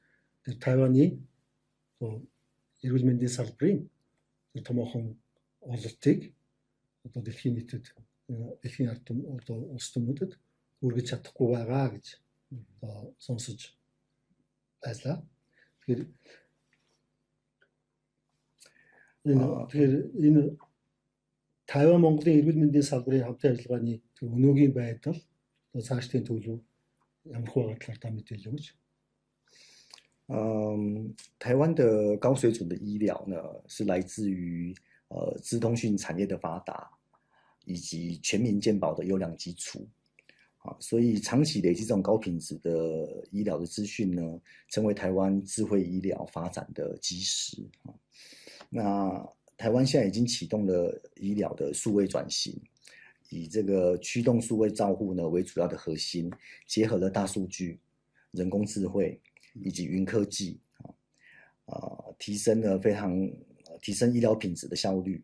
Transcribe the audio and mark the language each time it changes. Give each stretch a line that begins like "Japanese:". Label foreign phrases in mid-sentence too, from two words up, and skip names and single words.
Mongolian: Тэр Тайваны одоо эрүүл мэндийн салбарын тэр томоохон ололтыг одоо дэлхийн нийтэд дэлхийн ард одоо улс төмүүдэд үргэж чадахгүй байгаа гэж одоо сонсож байлаа. Тэгэхээр энэ Тайван Монголын эрүүл мэндийн салбарын хамтын ажиллагааны өнөөгийн байдал цаашдын төлөв ямар хөө байгаа талаар та мэдээлэл өгөөч.
Chinese: 台湾的高水准的医疗呢，是来自于资通讯产业的发达，以及全民健保的优良基础所以长期累积这种高品质的医疗的资讯呢，成为台湾智慧医疗发展的基石那台湾现在已经启动了医疗的数位转型，以这个驱动数位照护呢为主要的核心，结合了大数据、人工智慧以及云科技提升了非常提升医疗品质的效率。